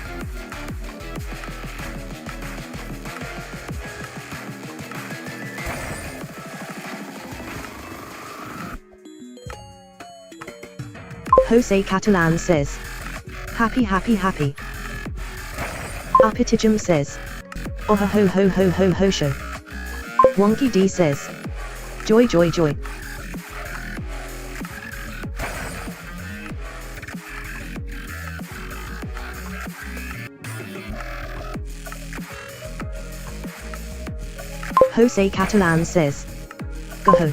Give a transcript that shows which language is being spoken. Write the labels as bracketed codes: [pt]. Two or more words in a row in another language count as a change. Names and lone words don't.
[en] Jose Catalan says, happy, happy, happy. Apitijum says, oh ho ho ho ho ho ho show. Wonky D says, joy, joy, joy. Jose Catalan says, go ho.